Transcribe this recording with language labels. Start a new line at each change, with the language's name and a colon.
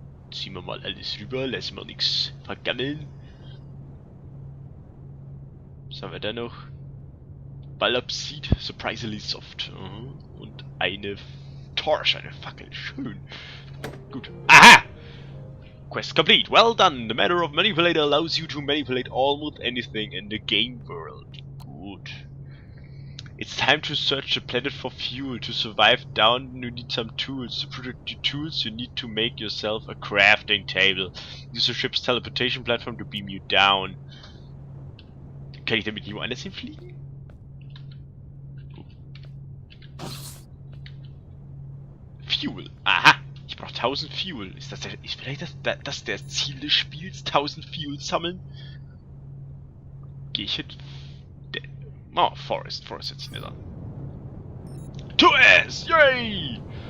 German: Ziehen wir mal alles rüber, lassen wir nichts vergammeln. Was haben wir da noch? Ballapsid,
English: surprisingly soft.
German: Und eine Torch, eine Fackel. Schön. Gut. Aha!
English: Quest complete. Well done. The manner of manipulator allows you to manipulate almost anything in the game world. Good. It's time to search the planet for fuel. To survive down, you need some tools. To produce the tools, you need to make yourself a crafting table. Use the ship's teleportation platform to beam you down.
German: Kann ich damit nicht woanders hinfliegen? Fuel. Aha. Ich brauche 1000 Fuel. Ist vielleicht das der Ziel des Spiels? 1000 Fuel sammeln? Gehe ich hin? Oh, Forest. Forest hört sich nicht an. Tu es! Yay!